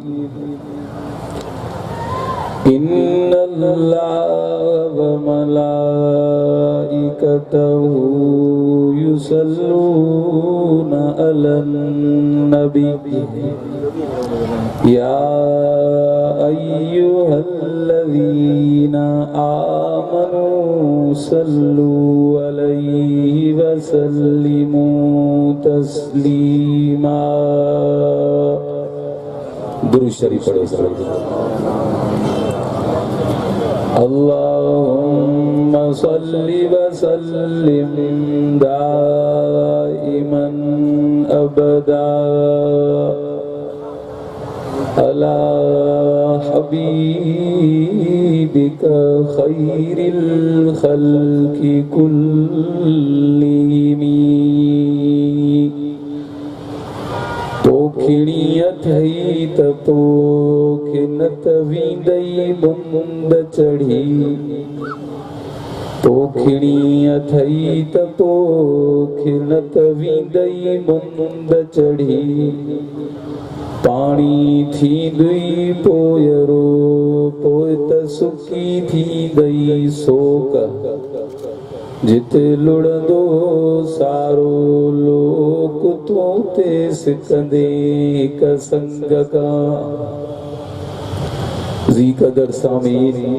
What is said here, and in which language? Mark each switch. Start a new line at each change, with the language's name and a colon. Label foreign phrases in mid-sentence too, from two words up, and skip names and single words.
Arabic: إن الله وملائكته يصلون على النبي يا أيها الذين آمنوا صلوا عليه وسلموا تسليما
Sindhi: दुरूद शरीफ पढ़ो
Arabic: اللهم صل وسلم دائما أبدا على حبيبك خير الخلق
Sindhi: كلهم पोखिणीअ थई त पोखे न त वींदई मुंद चढ़ी पोखिणीअ थई त पोखे न त वींदई मुंद चढ़ी पाणी थींदई पोयरो पोइ त सुकी थींदई सोक जिते लुड़ंदो सारो लोक तूं ते सिकंदे कसंग का जी कदर सामीन